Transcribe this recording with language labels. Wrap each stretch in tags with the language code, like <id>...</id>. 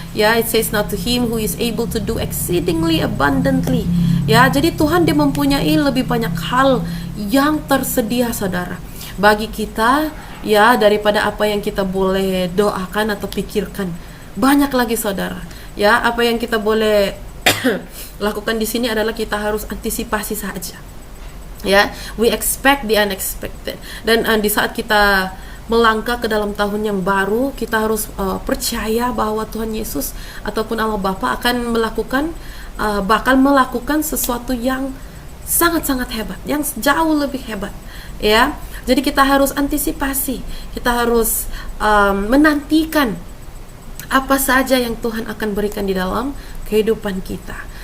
<en>Ya, it says now to him who is able to do exceedingly abundantly.</en> <id>Ya, jadi Tuhan dia mempunyai lebih banyak hal yang tersedia, saudara, bagi kita, ya, daripada apa yang kita boleh doakan atau pikirkan. Banyak lagi, saudara. Ya, apa yang kita boleh lakukan di sini adalah kita harus antisipasi saja.</id> <en>Ya, we expect the unexpected.</en> <id>Dan di saat kita melangkah ke dalam tahun yang baru, kita harus percaya bahwa Tuhan Yesus ataupun Allah Bapa akan bakal melakukan sesuatu yang sangat-sangat hebat, yang jauh lebih hebat, ya. Jadi kita harus antisipasi, kita harus menantikan apa saja yang Tuhan akan berikan di dalam kehidupan kita.</id>